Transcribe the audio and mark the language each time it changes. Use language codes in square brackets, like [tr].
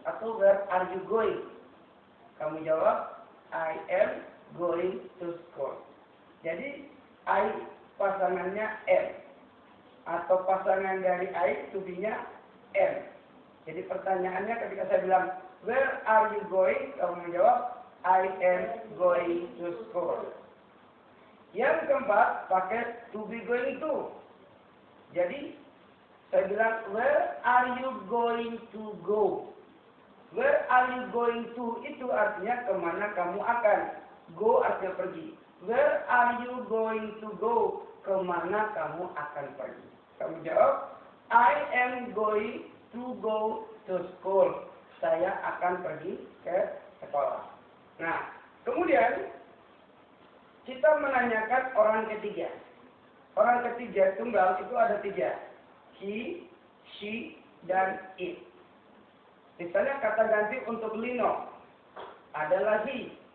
[id] Atau [en] where are you going? [id] Kamu jawab, [en] I am going to school. [id] Jadi, I pasangannya am. Atau pasangan dari I to be-nya am. Jadi pertanyaannya ketika saya bilang, [en] where are you going? [id] Kamu menjawab, [en] I am going to school. [id] Yang keempat, pakai to be going to. Jadi, saya bilang, [en] where are you going to go? Where are you going to? [id] Itu artinya kemana kamu akan. Go artinya pergi. [en] Where are you going to go? [id] Kemana kamu akan pergi? Kamu jawab, [en] I am going to go to school. [id] Saya akan pergi ke sekolah. Nah, kemudian kita menanyakan orang ketiga. Orang ketiga tunggal itu ada tiga. He, she, dan it. Misalnya kata ganti untuk Lino adalah he.